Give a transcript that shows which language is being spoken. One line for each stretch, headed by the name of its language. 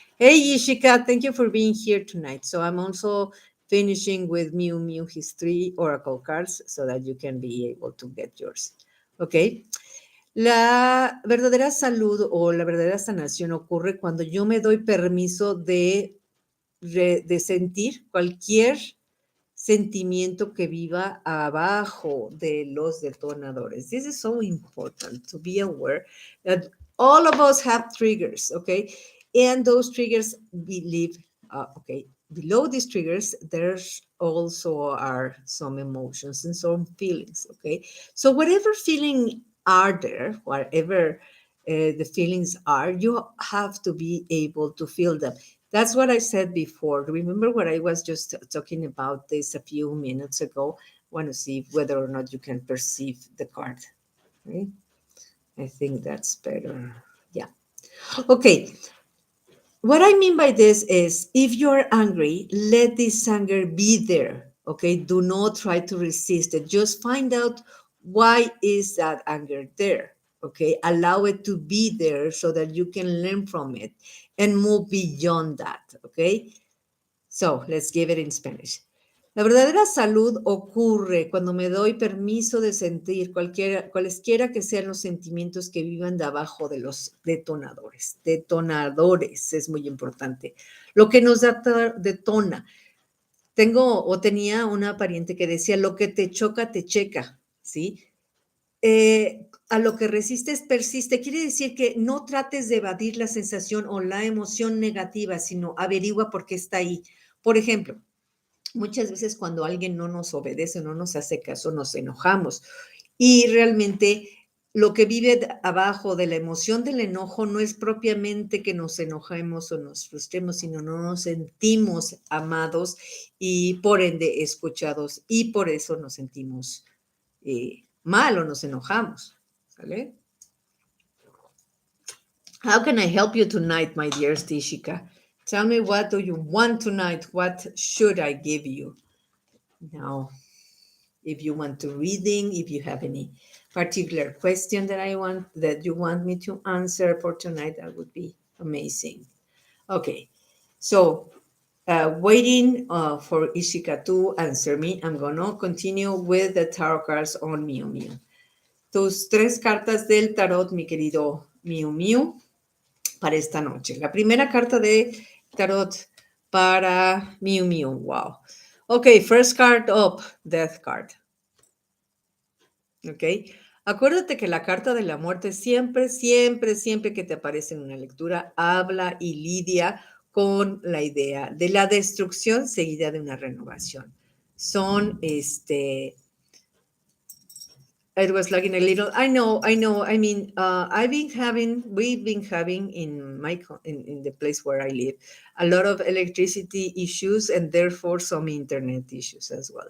English: Hey, Ishika, thank you for being here tonight. So I'm also finishing with Miu Miu his 3 oracle cards so that you can be able to get yours. Okay.
Spanish: La verdadera salud o la verdadera sanación ocurre cuando yo me doy permiso de sentir cualquier sentimiento que viva abajo de los detonadores.
English: This is so important to be aware that all of us have triggers, okay? And those triggers below these triggers, there's also are some emotions and some feelings, okay? So whatever feeling are there, whatever the feelings are, you have to be able to feel them. That's what I said before. Remember what I was just talking about this a few minutes ago? I want to see whether or not you can perceive the card. Okay? I think that's better. Yeah. Okay. What I mean by this is if you're angry, let this anger be there. Okay. Do not try to resist it. Just find out why is that anger there. Okay. Allow it to be there so that you can learn from it and move beyond that. Okay. So let's give it in Spanish.
Spanish: La verdadera salud ocurre cuando me doy permiso de sentir cualesquiera que sean los sentimientos que vivan de abajo de los detonadores. Detonadores es muy importante. Lo que nos detona. tenía una pariente que decía, lo que te choca, te checa, ¿sí? A lo que resistes, persiste. Quiere decir que no trates de evadir la sensación o la emoción negativa, sino averigua por qué está ahí. Por ejemplo, muchas veces cuando alguien no nos obedece, no nos hace caso, nos enojamos. Y realmente lo que vive abajo de la emoción del enojo no es propiamente que nos enojemos o nos frustremos, sino no nos sentimos amados y por ende escuchados y por eso nos sentimos mal o nos enojamos. ¿Sale?
English: How can I help you tonight, my dear Stishika? Tell me, what do you want tonight? What should I give you? Now, if you want to reading, if you have any particular question that you want me to answer for tonight, that would be amazing. Okay, so waiting for Ishika to answer me, I'm gonna continue with the tarot cards on Miu Miu.
Spanish: Tus 3 cartas del tarot, mi querido Miu Miu, para esta noche. La primera carta de tarot para Miu Miu. Wow.
English: Okay, first card up, Death card. ¿Ok?
Spanish: Acuérdate que la carta de la muerte siempre, siempre, siempre que te aparece en una lectura, habla y lidia con la idea de la destrucción seguida de una renovación.
English: Son, it was lagging a little. I know. I mean, we've been having in the place where I live, a lot of electricity issues and therefore some internet issues as well.